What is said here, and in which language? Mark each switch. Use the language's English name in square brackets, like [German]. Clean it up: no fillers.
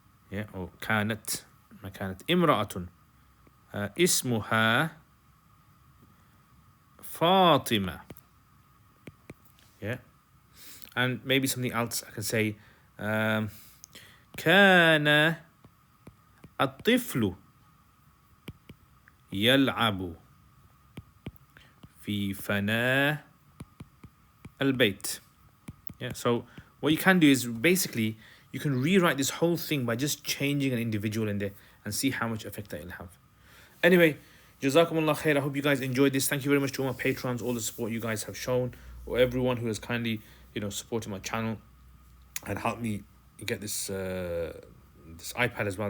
[English] Yeah, or [Arabic] كانت ما كانت امرأة اسمها فاطمة. [English] Yeah, and maybe something else. I can say [Arabic] كان الطفل يلعب في فناء البيت. [English] Yeah, so what you can do is basically you can rewrite this whole thing by just changing an individual in there and see how much effect that it'll have. Anyway, Jazakumullah khair. I hope you guys enjoyed this. Thank you very much to all my patrons, all the support you guys have shown, or everyone who has kindly, supported my channel and helped me get this this iPad as well.